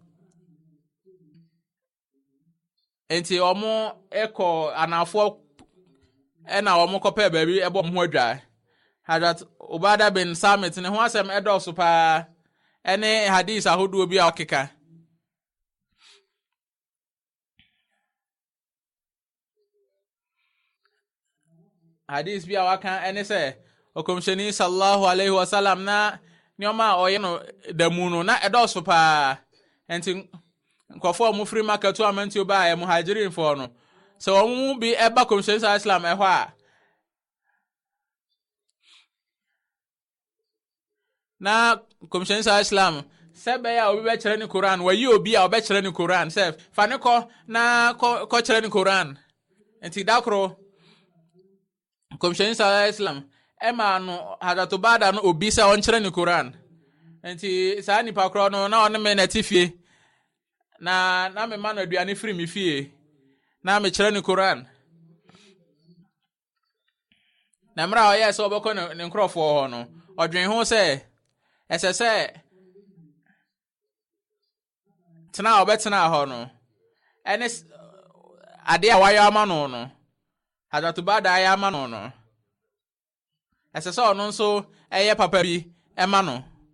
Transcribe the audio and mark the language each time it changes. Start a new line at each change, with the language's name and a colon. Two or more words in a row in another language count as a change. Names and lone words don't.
Akan: enti wɔn ɛkɔ anafoɔ ɛna wɔn kɔpɛ baabi ɛbɔ wɔn ho adwa Hazrat Obada bin Samit ne ho asɛm ɛdɔɔso paa ɛne hadis ahodoɔ bi a ɔkeka hadis bi a waka ɛne sɛ Ɔkɔmhyɛni
Arabic: صلى الله عليه وسلم
Akan: na nneɛma a ɔyɛ no damu no na ɛdɔɔso paa enti nkɔfoɔ a mufiri makatu amantio ba a muhajirinfoɔ no sɛ wɔn mu bi ɛba Kɔmhyɛni
Arabic: صلى الله عليه وسلم
Akan: ɛhɔ a na Kɔmhyɛni
Arabic: صلى الله عليه وسلم
Akan: sɛ bɛyɛ a obi bɛkyerɛ ne Koran wayi obi a ɔbɛkyerɛ ne Koran sɛ fa ne kɔ na kɔkyerɛ ne Koran enti dakoro Kɔmhyɛni
Arabic: صلى الله عليه وسلم
Akan: ɛma no Hazrat Obada no obi sɛ ɔnkyerɛ ne Koran enti saa nipa korɔ no na ɔne me na ti fie na me ma no aduane firi me fie na me kyerɛ ne Koran na mra ɔyɛ sɛ ɔbɛkɔ ne nkrɔfoɔ hɔ no ɔdwen ho sɛ ɛsɛ sɛ tena a ɔbɛtena hɔ no ɛne ade a wayɛ ama no no Hazrat Obada ayɛ ama no no ɛsɛ sɛ ɔno nso ɛyɛ papa bi ɛma no